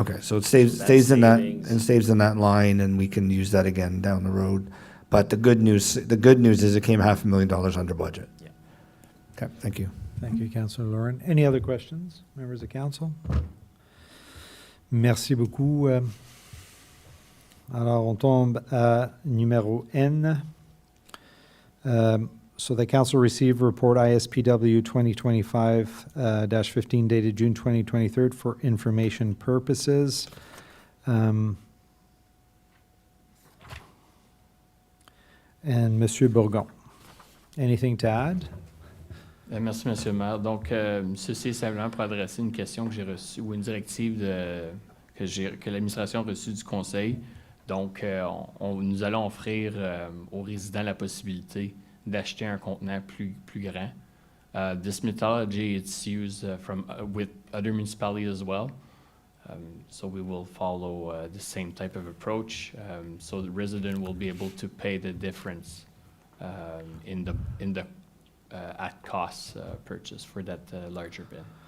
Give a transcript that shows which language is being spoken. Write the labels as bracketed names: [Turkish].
[English] Okay, so it So stays in that savings. and stays in that line, and we can use that again down the road. But the good news is it came $500,000 under budget. Yeah. Okay, thank you. Thank you, Councillor Lauren. Any other questions, members of council? [French] Merci beaucoup. Alors, on tombe à numéro N. [English] So the council received report ISPW 2025-15 dated June 2023 for information purposes. And Monsieur Bourgon, anything to add? [French] Merci, Monsieur le maire. Donc, ceci est simplement pour adresser une question que j'ai reçue ou une directive que l'administration a reçue du conseil. Donc, nous allons offrir aux résidents la possibilité d'acheter un contenant plus grand. [English] This methodology it's used with other municipalities as well. So we will follow the same type of approach. So the resident will be able to pay the difference in the at cost purchase for that larger bin.